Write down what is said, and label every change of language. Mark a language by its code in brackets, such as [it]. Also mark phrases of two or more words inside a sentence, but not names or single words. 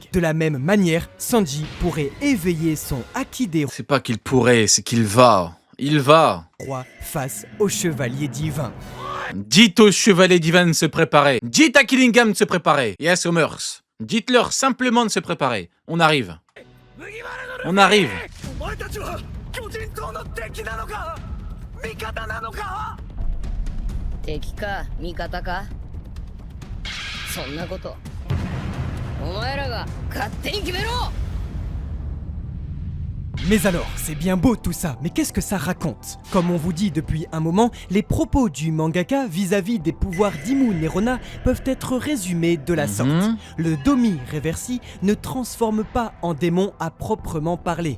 [fr] De la même manière, Sanji pourrait éveiller son Haki des C'est pas qu'il pourrait, c'est qu'il va. Il va. rois face au chevalier divin. Dites aux chevaliers divins de se préparer. Dites à Killingham de se préparer. Et à Summers. Dites-leur simplement de se préparer. On arrive. On arrive. [ja] お前たちは巨人島の敵なのか味方なのか敵か味方かそんなことお前らが勝手に決めろ [fr] Mais alors, c'est bien beau tout ça, mais qu'est-ce que ça raconte? Comme on vous dit depuis un moment, les propos du mangaka vis-à-vis des pouvoirs d'Imu Nerona peuvent être résumés de la sorte. Le Domi Reversi ne transforme pas en démon à proprement parler.